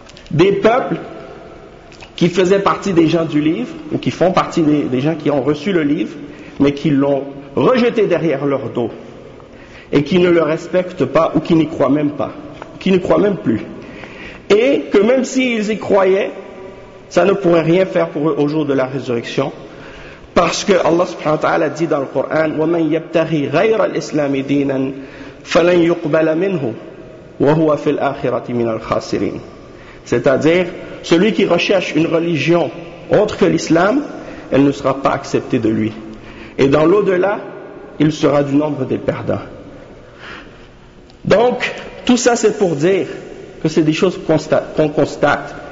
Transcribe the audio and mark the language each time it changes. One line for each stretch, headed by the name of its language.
French: Des peuples qui faisaient partie des gens du livre, ou qui font partie des gens qui ont reçu le livre, mais qui l'ont rejeté derrière leur dos. Et qui ne le respectent pas, ou qui n'y croient même pas, qui n'y croient même plus. Et que même s'ils y croyaient, ça ne pourrait rien faire pour eux au jour de la résurrection. Parce que Allah subhanahu wa ta'ala dit dans le Coran,
Arabic: وَمَنْ يَبْتَغِي غَيْرَ الْإِسْلَامِ دِينًا فَلَنْ يُقْبَلَ مِنْهُ وَهُوَ فِي الْآخِرَةِ مِنَ الْخَاسِرِينَ.
French: C'est-à-dire, celui qui recherche une religion autre que l'islam, elle ne sera pas acceptée de lui. Et dans l'au-delà, il sera du nombre des perdants. Donc, tout ça c'est pour dire que c'est des choses qu'on constate.